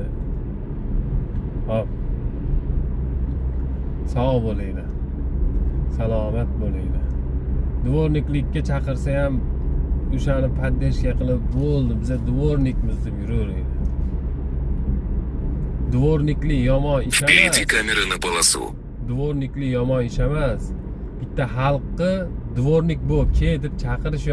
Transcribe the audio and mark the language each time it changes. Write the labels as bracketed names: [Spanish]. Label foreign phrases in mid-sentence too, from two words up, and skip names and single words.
[Uzbek] Hop. Sog' bo'linglar. Salomat bo'linglar. Dvorniklikka chaqirsa ham o'shani poddeshka qilib bo'ldi, biz dvornikmiz deb yuraveringlar. Dvornikli yomon ish emas. [Russian] Переведи камеры на полосу. [Uzbek] Dvornikli yomon ish emas. Bitta xalqni dvornik bo'l, ke deb chaqirish